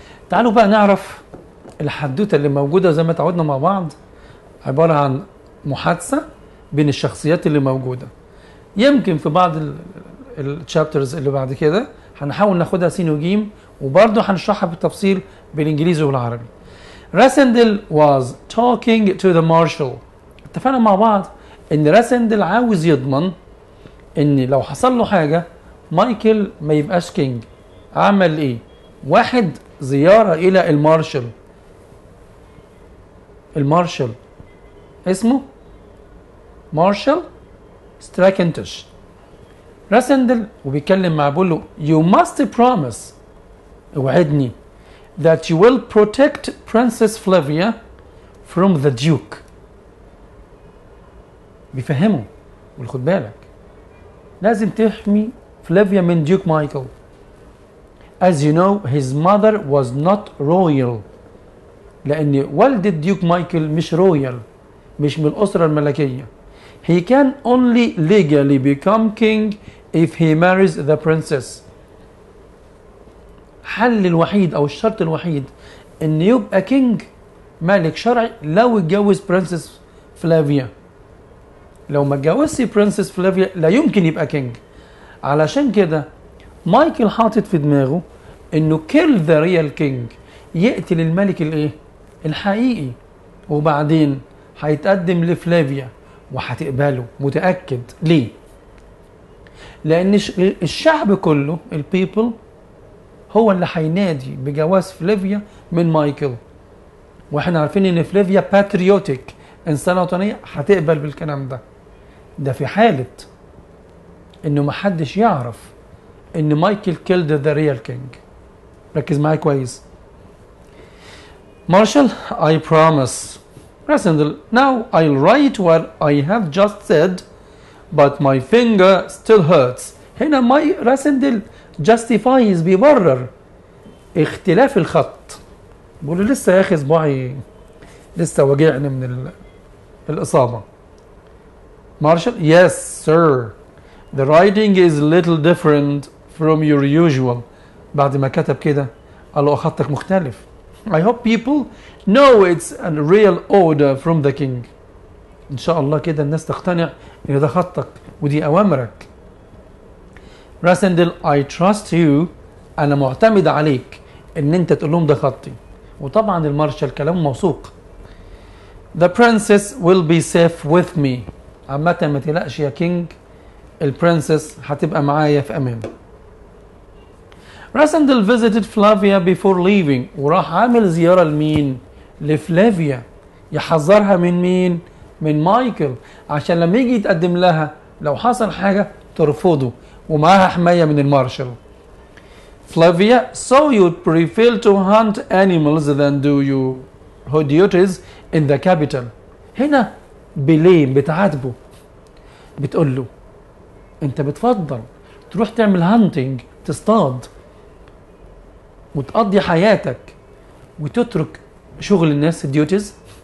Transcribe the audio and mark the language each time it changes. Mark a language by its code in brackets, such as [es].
[ar] تعالوا بقى نعرف الحدوتة اللي موجودة زي ما تعودنا مع بعض. عبارة عن محادثة بين الشخصيات اللي موجودة. يمكن في بعض الشابترز اللي بعد كده هنحاول ناخدها سين وجيم، وبرضه هنشرحها بالتفصيل بالانجليزي والعربي. [en] Rassendyll was talking to the marshal. [ar] اتفقنا مع بعض ان راسندل عاوز يضمن ان لو حصل له حاجة مايكل ما يبقاش كينج. عمل ايه؟ واحد، زيارة الى المارشال. المارشال اسمه مارشال استراكنتش. راسندل وبيتكلم مع بيقول له [en] you must promise [ar] اوعدني [en] that you will protect Princess Flavia from the Duke. [ar] بيفهمه وخد بالك لازم تحمي فلافيا من ديوك مايكل. [en] As you know his mother was not royal [ar] لأن والدة ديوك مايكل مش رويال مش من الأسرة الملكية. [en] He can only legally become king if he marries the princess. [ar] حل الوحيد أو الشرط الوحيد إن يبقى كينج ملك شرعي لو اتجوز برنسس فلافيا. لو ما اتجوزش برنسس فلافيا لا يمكن يبقى كينج. علشان كده مايكل حاطط في دماغه إنه [en] kill the real king [ar] يقتل الملك الإيه؟ الحقيقي وبعدين هيتقدم لفلافيا وهتقبله متأكد. ليه؟ لأن الشعب كله البيبل هو اللي هينادي بجواز فلافيا من مايكل، واحنا عارفين ان فلافيا باتريوتيك انسانه وطنيه هتقبل بالكلام ده. ده في حاله انه محدش يعرف ان مايكل [en] Killed the real king. [ar] ركز معايا كويس. [en] Marshall, I promise. Rasendel, now I'll write what I have just said, but my finger still hurts. [ar] هنا ماي راسندل [en] justifies [ar] بيبرر اختلاف الخط. بقول له لسه يا اخي صباعي لسه وجعني من الإصابة. [en] Marshall, yes sir. The writing is a little different from your usual. [ar] بعد ما كتب كده قال له خطك مختلف. [en] I hope people know it's a real order from the king. [ar] إن شاء الله كده الناس تقتنع إن ده خطك ودي أوامرك. [en] Rassendyll I trust you. [ar] أنا معتمد عليك إن أنت تقول لهم ده خطي. وطبعا المارشال كلام موثوق. [en] The princess will be safe with me. [ar] عامة ما تقلقش يا كينج البرنسس هتبقى معايا في أمان. [en] Rassendyll visited Flavia before leaving. [ar] وراح عامل زيارة لمين؟ لفلافيا يحذرها من مين؟ من مايكل عشان لما يجي يتقدم لها لو حصل حاجة ترفضه ومعاها حماية من المارشال. [en] Flavia, so you'd prefer to hunt animals than do your duties in the capital. [ar] هنا بليم بتعاتبه بتقول له انت بتفضل تروح تعمل هانتنج تصطاد وتقضي حياتك وتترك شغل الناس الديوتيز.